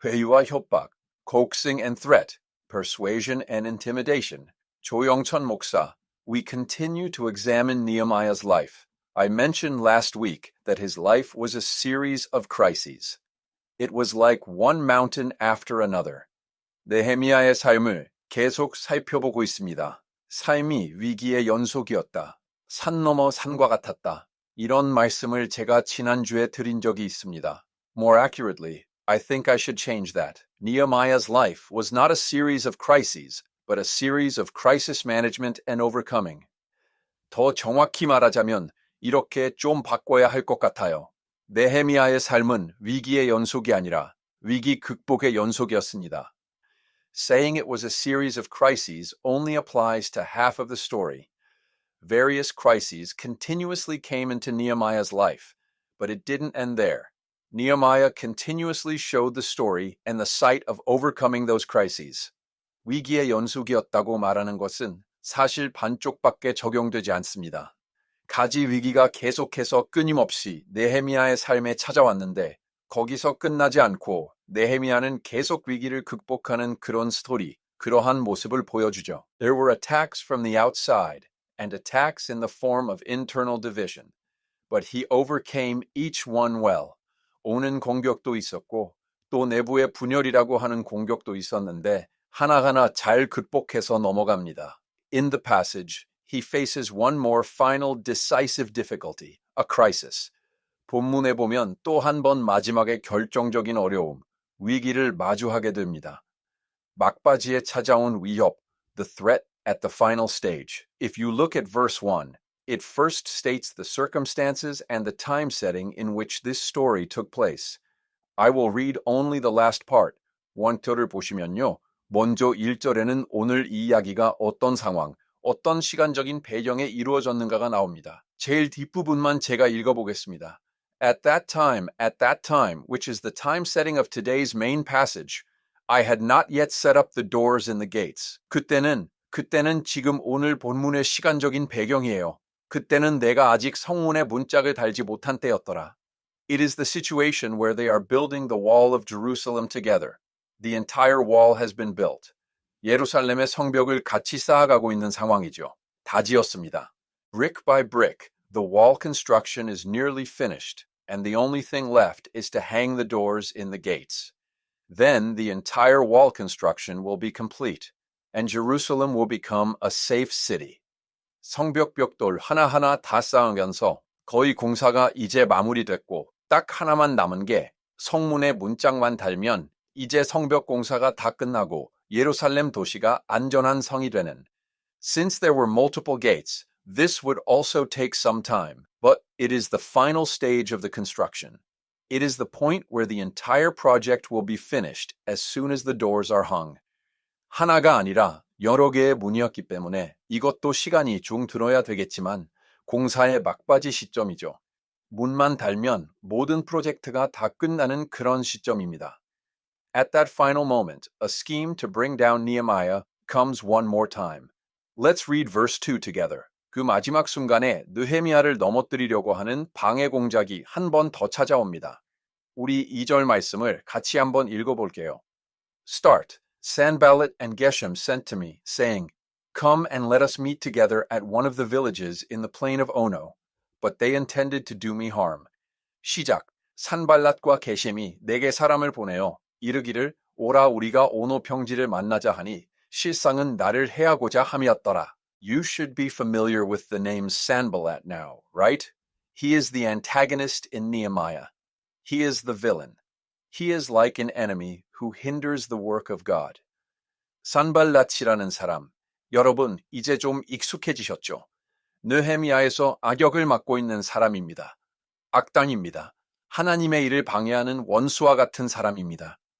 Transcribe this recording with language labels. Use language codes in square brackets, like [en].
[ko] 회유와 협박, [en] coaxing and threat, persuasion and intimidation. 조영천 목사, we continue to examine Nehemiah's life. I mentioned last week that his life was a series of crises. It was like one mountain after another. [ko] 느헤미야의 삶을 계속 살펴보고 있습니다. 삶이 위기의 연속이었다. 산 넘어 산과 같았다. 이런 말씀을 제가 지난주에 드린 적이 있습니다. [en] More accurately, I think I should change that. Nehemiah's life was not a series of crises, but a series of crisis management and overcoming. [ko] 더 정확히 말하자면 이렇게 좀 바꿔야 할 것 같아요. 느헤미야의 삶은 위기의 연속이 아니라 위기 극복의 연속이었습니다. [en] Saying it was a series of crises only applies to half of the story. Various crises continuously came into Nehemiah's life, but it didn't end there. Nehemiah continuously showed the story and the sight of overcoming those crises. [ko] 위기의 연속이었다고 말하는 것은 사실 반쪽밖에 적용되지 않습니다. 가지 위기가 계속해서 끊임없이 느헤미야의 삶에 찾아왔는데 거기서 끝나지 않고 느헤미야는 계속 위기를 극복하는 그런 스토리, 그러한 모습을 보여주죠. [en] There were attacks from the outside and attacks in the form of internal division, but he overcame each one well. [ko] 오는 공격도 있었고 또 내부의 분열이라고 하는 공격도 있었는데 하나하나 잘 극복해서 넘어갑니다. [en] In the passage, he faces one more final decisive difficulty, a crisis. [ko] 본문에 보면 또 한 번 마지막에 결정적인 어려움, 위기를 마주하게 됩니다. 막바지에 찾아온 위협, [en] the threat at the final stage. If you look at verse 1, it first states the circumstances and the time setting in which this story took place. I will read only the last part. [ko] 원터를 보시면요. 먼저 1절에는 오늘 이 이야기가 어떤 상황, 어떤 시간적인 배경에 이루어졌는가가 나옵니다. 제일 뒷부분만 제가 읽어보겠습니다. [en] At that time, which is the time setting of today's main passage, I had not yet set up the doors and the gates. [ko] 그때는 지금 오늘 본문의 시간적인 배경이에요. 그때는 내가 아직 성문의 문짝을 달지 못한 때였더라. [en] It is the situation where they are building the wall of Jerusalem together. The entire wall has been built. [ko] 예루살렘의 성벽을 같이 쌓아가고 있는 상황이죠. 다 지었습니다. [en] Brick by brick, the wall construction is nearly finished, and the only thing left is to hang the doors in the gates. Then the entire wall construction will be complete, and Jerusalem will become a safe city. [ko] 성벽 벽돌 하나하나 다 쌓으면서 거의 공사가 이제 마무리됐고 딱 하나만 남은 게 성문의 문짝만 달면 이제 성벽 공사가 다 끝나고 예루살렘 도시가 안전한 성이 되는. [en] Since there were multiple gates, this would also take some time, but it is the final stage of the construction. It is the point where the entire project will be finished as soon as the doors are hung. [ko] 하나가 아니라 여러 개의 문이었기 때문에 이것도 시간이 좀 들어야 되겠지만 공사의 막바지 시점이죠. 문만 달면 모든 프로젝트가 다 끝나는 그런 시점입니다. [en] At that final moment, a scheme to bring down Nehemiah comes one more time. Let's read verse 2 together. [ko] 그 마지막 순간에 느헤미야를 넘어뜨리려고 하는 방해 공작이 한 번 더 찾아옵니다. 우리 2절 말씀을 같이 한번 읽어볼게요. [en] Start. Sanballat and Geshem sent to me, saying, Come and let us meet together at one of the villages in the plain of Ono. But they intended to do me harm. [ko] 시작. 산발랏과 게셈이 내게 사람을 보내어 이르기를 오라 우리가 오노 평지를 만나자 하니 실상은 나를 해하고자 함이었더라. [en] You should be familiar with the name Sanballat now, right? He is the antagonist in Nehemiah. He is the villain. He is like an enemy who hinders the work of God. [ko] 산발랏이라는 사람, 여러분 이제 좀 익숙해지셨죠? 느헤미야에서 악역을 맡고 있는 사람입니다. 악당입니다. 하나님의 일을 방해하는 원수와 같은 사람입니다.